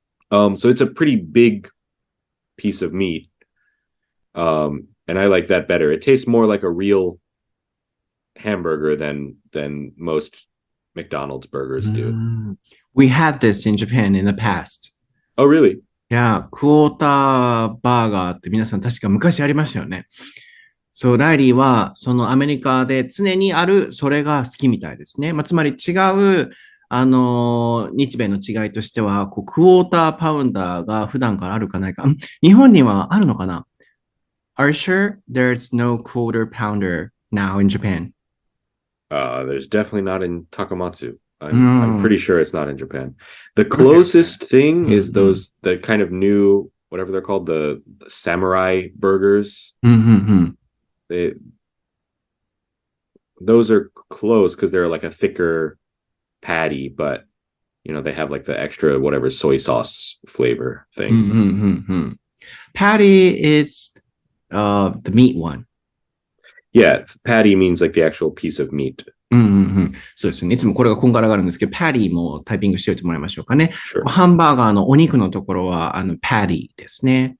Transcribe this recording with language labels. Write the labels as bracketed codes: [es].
[en] So it's a pretty big piece of meat. And I like that better. It tastes more like a real hamburger than most McDonald's burgers do. We had this in Japan in the past. Oh, really? [ja] Yeah, クォーターバーガーって皆さん確か昔ありましたよね。そう、ライリーはそのアメリカで常にあるそれが好きみたいですね。つまり違う、日米の違いとしては、クォーターパウンダーが普段からあるかないか。日本にはあるのかな？ [en] Are you sure there's no quarter pounder now in Japan? There's definitely not in Takamatsu. I'm pretty sure it's not in Japan. The closest thing is the kind of new, whatever they're called, the samurai burgers. Those are close because they're like a thicker patty, but they have like the extra whatever soy sauce flavor thing. Patty is the meat one. Yeah, patty means like the actual piece of meat. [ja] そうですよね。いつもこれがこんがらがるんですけど、パティもタイピングしておいてもらいましょうかね。 [en] Sure. [ja] ハンバーガーのお肉のところは、パティですね。